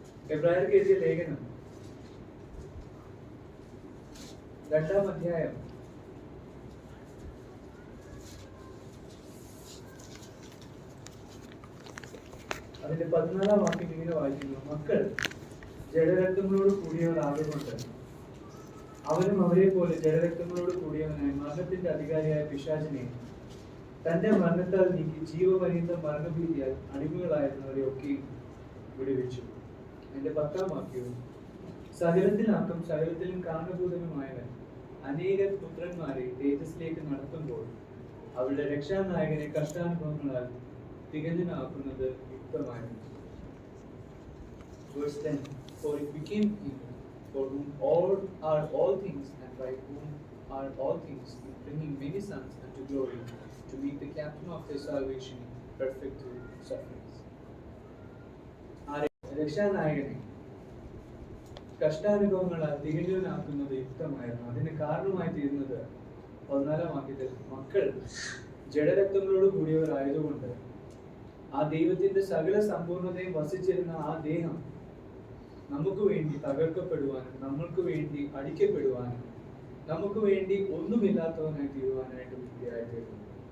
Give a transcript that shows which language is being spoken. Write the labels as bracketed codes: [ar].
[ml] എബ്രായർക്ക് എഴുതിയ ലേഖനം 2-ാം അധ്യായം അതിന്റെ 14-ാം വാക്യം ഇങ്ങനെ വായിക്കുന്നു: മക്കൾ ജഡരക്തങ്ങളോട് കൂടിയവരാകൊണ്ട് അവനും അവരെ പോലെ ജഡരക്തങ്ങളോട് കൂടിയവനായി മരണത്തിന്റെ അധികാരിയായ പിശാചിനെ തന്റെ മരണത്താൽ നീക്കി ജീവപര്യന്തം മരണഭീതിയാൽ അടിമകളായിരുന്നവരെ ഒക്കെയും വിടുവിച്ചു. എന്റെ 10-ാം വാക്യവും, സകലത്തിലാക്കും സകലത്തിലും കാരണഭൂതനുമായവൻ അനേക പുത്രന്മാരെ തേജസ്സിലേക്ക് നടത്തുമ്പോൾ അവരുടെ രക്ഷാനായകനെ കഷ്ടാനുഭവങ്ങളാൽ തികഞ്ഞനാക്കുന്നത് യുക്തമായിരുന്നു. [en] Verse 10, for it became him for whom all are all things and by whom are all things, in bringing many sons unto glory, to make the captain of their salvation perfect through sufferings. [ml] രക്ഷാനായകനെ കഷ്ടാനുഭവങ്ങളാൽ തികഞ്ഞവനാക്കുന്നത് യുക്തമായിരുന്നു. അതിന് കാരണമായി തീരുന്നത് 14-ാം വാക്യത്തിൽ, മക്കൾ ജഡരക്തങ്ങളോട് കൂടിയവരായതുകൊണ്ട് ആ ദൈവത്തിന്റെ സകല സമ്പൂർണതയും വസിച്ചിരുന്ന ആ ദേഹം നമുക്ക് വേണ്ടി തകർക്കപ്പെടുവാനും നമ്മൾക്ക് വേണ്ടി അടിക്കപ്പെടുവാനും നമുക്ക് വേണ്ടി ഒന്നുമില്ലാത്തവനായി തീരുവാനായിട്ട് വിദ്യയായിത്തീരുന്നു.